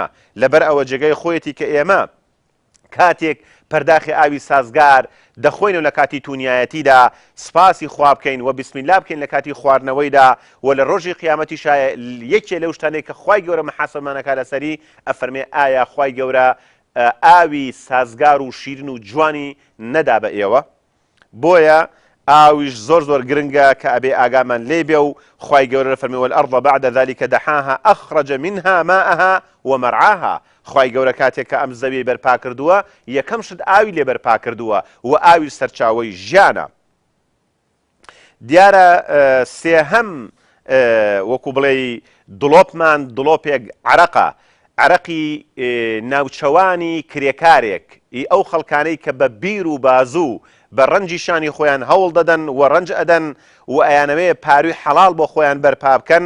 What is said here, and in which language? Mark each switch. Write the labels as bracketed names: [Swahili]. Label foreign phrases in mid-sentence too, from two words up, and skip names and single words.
[Central Kurdish] لەبەر ئەوە جێگەی خۆیەتی کە ئێمە کاتێک پەرداخی ئاوی سازگار دەخۆین و لە کاتی تونیایەتیدا سپاسی خوا بکەین و بسمیلا بکەین لە کاتی خواردنەوەیدا و لە ڕۆژی قیامەتیشایە یەکێ لەو شتانەی کە خوای گەورە محاسبەمانەکا لەسەری ئەفەرمێ ئایا خوای گەورە ئاوی سازگار و شیرین و جوانی نەدا بە ئێوە؟ بۆیە ئاویش زۆر زۆر گرنگە کە ئەبێ ئاگامان لێ بێ و خوای گەورە فەرمێ [Arabic] والأرض بعد ذلك دحاها أخرج منها ماءها ومرعاها. [Central Kurdish] خوای گەورە کاتێک کە ئەم زەوی بەرپا کردووە یەکەم شت ئاوی لێ بەرپا کردووە و ئاوی سەرچاوەی ژیانە. دیارە سێهەم وەکو بڵێ دڵۆپمان دڵۆپێک عەرەقە، عەرەقی ناوچەوانی کرێکارێک ئەو خەڵکانەی کە بە بیر و بازوو بە ڕەنجی شانی خۆیان هەوڵ دەدەن و ڕەنج ئەدەن و ئەیانەوەیە پاروی حەڵال بۆ خۆیان بەرپا بکەن.